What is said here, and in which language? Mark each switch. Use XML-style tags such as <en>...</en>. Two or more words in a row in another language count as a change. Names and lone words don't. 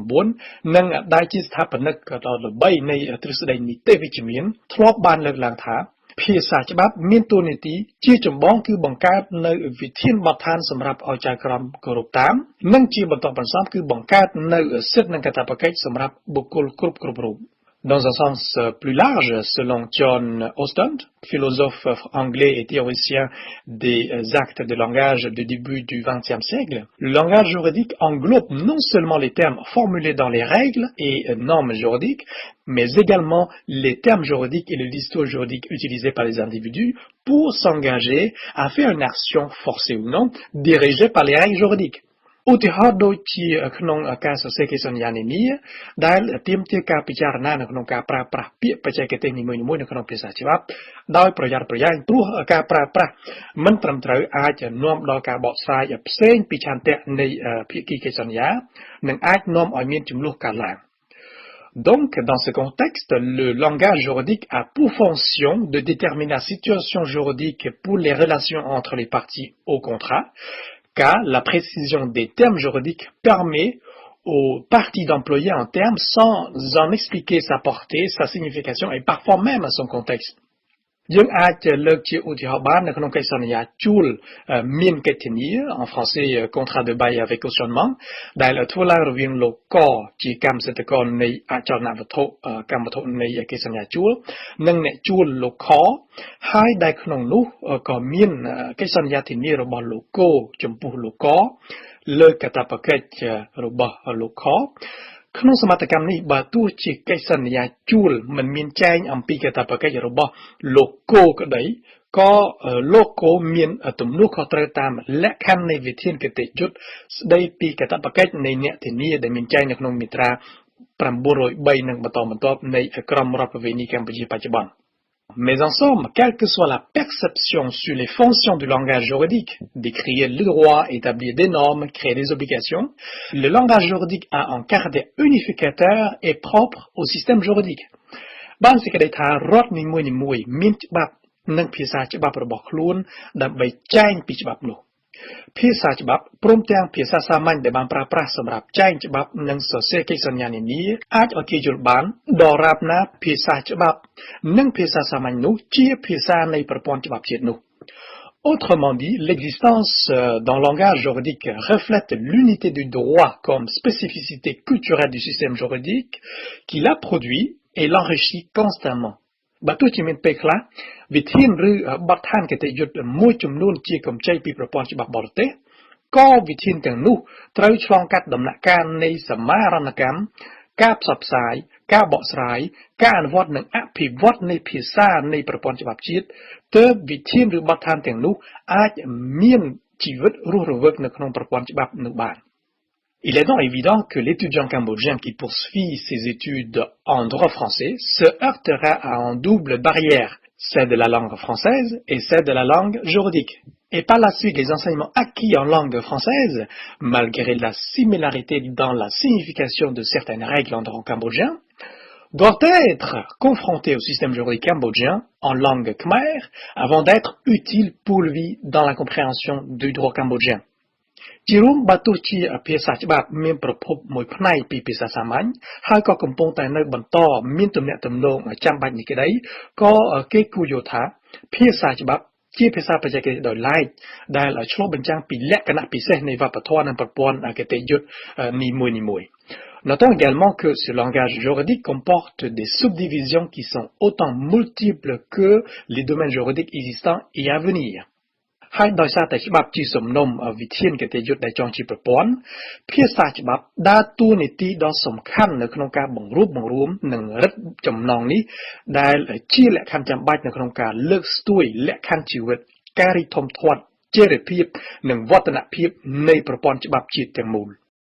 <km>19 និងដែលជាស្ថាបនិកដ៏ល្បីនៃទ្រឹស្ដីនីតិវិជ្ជមានធ្លាប់បានលើកឡើងថាភាសាច្បាប់មានតួនាទីជាចម្បង គឺបង្កើតនៅវិធានបទដ្ឋានសម្រាប់ឲ្យចៅក្រមគោរពតាមនិងជាបន្តបន្ទាប់គឺបង្កើតនៅសិទ្ធិនិងកាតព្វ កិច្ចសម្រាប់បុគ្គលគ្រប់រូប</km> <fr>Dans un sens plus large, selon John Ostend, philosophe anglais et théoricien des actes de langage du début du XXe siècle, le langage juridique englobe non seulement les termes formulés dans les règles et normes juridiques, mais également les termes juridiques et le discours juridique utilisés par les individus pour s'engager à faire une action forcée ou non, dirigée par les règles juridiques.</fr> <km>ឧទាហរណ៍ដូចជាក្នុងការសរសេរកិច្ចសន្យានានាដែលទាមទារការពិចារណានៅក្នុងការប្រើប្រាស់ពាក្យបច្ចេកទេសនីមួយៗ នៅក្នុងភាសាច្បាប់ដោយប្រយ័ត្នប្រយែងព្រោះការប្រើប្រាស់មិនត្រឹមត្រូវអាចនាំដល់ ការបកស្រាយផ្សេងពីឆន្ទៈនៃភាគីកិច្ចសន្យានិងអាចនាំឲ្យមានជម្លោះកើតឡើង</km> <fr>Donc, dans ce contexte, le langage juridique a pour fonction de déterminer la situation juridique pour les relations entre les parties au contrat, car la précision des termes juridiques permet aux parties d'employer un terme sans en expliquer sa portée, sa signification et parfois même son contexte.</fr> <km>យើងអាចលើកជាឧទាហរណ៍បាននៅក្នុងកិច្ចសន្យាជួលមានកិច្ចធានា</km> <fr>en français contrat de bail avec cautionnement</fr> <km>ដែលធ្វើឡើងរវាងលោកកជាកម្មសិទ្ធិ ករនៃអចលនវត្ថុកម្មវត្ថុនៃកិច្ចសន្យាជួលនិងអ្នកជួលលោកខហើយដែលក្នុងនោះក៏មាន កិច្ចសន្យាធានារបស់លោកកចំពោះលោកកលើកាតព្វកិច្ចរបស់លោកខក្នុងសមត្ថកម្មនេះបើទោះជាកិច្ចសន្យាជួលមិនមានចែងអំពីកាតព្វកិច្ចរបស់លោកគោក្តីក៏លោកគោមានទំនួលខុសត្រូវតាមលក្ខខណ្ឌនៃវិធានគតិយុត្តស្តីពីកាតព្វកិច្ចនៃអ្នកធានាដែលមានចែងនៅក្នុងមាត្រា 903និងបន្តបន្ទាប់នៃក្រមរដ្ឋប្រវេណីកម្ពុជាបច្ចុប្បន្ន</km> <fr>Mais en somme, quelle que soit la perception sur les fonctions du langage juridique, décrire le droit, établir des normes, créer des obligations, le langage juridique a un caractère unificateur et propre au système juridique.</fr> <km>បានសេចក្តីថារដ្ឋនីមួយៗមានច្បាប់និងភាសាច្បាប់របស់ខ្លួនដើម្បីចែងពីច្បាប់នោះភា សាច្បាប់ព្រមទាំងភាសាសាមញ្ញដែលបានប្រើប្រាស់សម្រាប់ចែងច្បាប់និងសរសេរកិច្ចសន្យានានាអាចឲ្យគេយល់បានដរាបណាភាសាច្បាប់និងភាសាសាមញ្ញនោះជាភាសានៃប្រព័ន្ធច្បាប់ជាតិនោះ</km> <fr>Autrement dit, l'existence d'un langage juridique reflète l'unité du droit comme spécificité culturelle du système juridique qui l'a produit et l'enrichit constamment.</fr> <km>បើទោះជាមានពេលខ្លះវិធានឬបទដ្ឋានគតិយុត្តមួយចំនួនជាកម្ចីពីប្រព័ន្ធច្បាប់បរទេសក៏វិធានទាំងនោះត្រូវឆ្លងកាត់ដំណាក់កាលនៃសមាហរណកម្មការផ្សព្វផ្សាយការបកស្រាយការអនុវត្តនិងអភិវឌ្ឍនៃភាសានៃប្រព័ន្ធច្បាប់ជាតិទើបវិធានឬបទដ្ឋានទាំងនោះអាចមានជីវិតរស់រវើកនៅក្នុងប្រព័ន្ធច្បាប់នោះបាន</km> <fr>Il est donc évident que l'étudiant cambodgien qui poursuit ses études en droit français se heurtera à une double barrière, celle de la langue française et celle de la langue juridique. Et par la suite, les enseignements acquis en langue française, malgré la similarité dans la signification de certaines règles en droit cambodgien, doivent être confrontés au système juridique cambodgien en langue khmer avant d'être utiles pour lui dans la compréhension du droit cambodgien.</fr> <km>ជារួមបើទោះជាភាសាច្បាប់មានប្រភពមួយផ្នែកពីភាសាសាមញ្ញហើយក៏កំពុងតែនៅបន្តមានទំនាក់ទំនងចាំបាច់នេះក្តីក៏គេ គួរយល់ថាភាសាច្បាប់ជាភាសាបច្ចេកទេសដោយឡែកដែលឆ្លុះបញ្ចាំងពីលក្ខណៈពិសេសនៃវប្បធម៌និងប្រព័ន្ធគ តិយុត្តនីមួយៗ</km> <fr>Notons également que ce langage juridique comporte des subdivisions qui sont autant multiples que les domaines juridiques existants et à venir</fr> <km>ហើយដោយសារតែច្បាប់ជាសំណុំវិធានគតិយុត្តដែលចងជាប្រព័ន្ធភាសាច្បាប់ដើរតួនាទីដ៏សំខាន់នៅក្នុងការបង្រួបបង្រួមនិងរឹតចំណងនេះដែលជាលក្ខខណ្ឌចាំបាច់នៅក្នុងការលើកស្ទួយលក្ខខណ្ឌជីវិតការរីកធំធាត់ចីរភាពនិងវឌ្ឍនភាពនៃប្រព័ន្ធច្បាប់ជាតិទាំងមូល</km>